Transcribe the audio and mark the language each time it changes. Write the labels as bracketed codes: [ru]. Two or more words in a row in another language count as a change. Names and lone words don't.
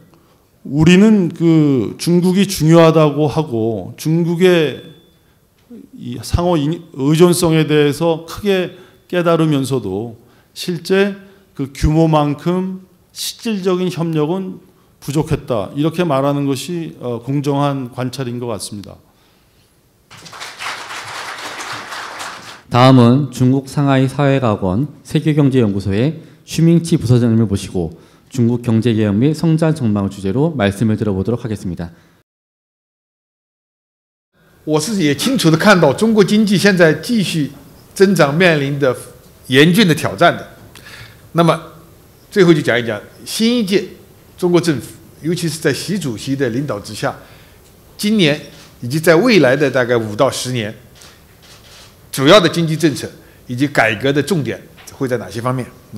[ko] 우리는 그 중국이 중요하다고 하고 중국의 이 상호 의존성에 대해서 크게 깨달으면서도 실제 그 규모만큼 실질적인 협력은 부족했다 이렇게 말하는 것이 공정한 관찰인 것 같습니다. 다음은 중국 상하이 사회과학원 세계경제연구소의 슈밍치 부서장님을 모시고 중국 경제개혁 및 성장 전망을 주제로 말씀을 들어보도록 하겠습니다. [zh] 我是也清楚地看到中国经济现在继续增长面临的严峻的挑战的。那么最后就讲一讲新一届中国政府，尤其是在习主席的领导之下，今年以及在未来的大概5到10年，主要的经济政策以及改革的重点会在哪些方面啊？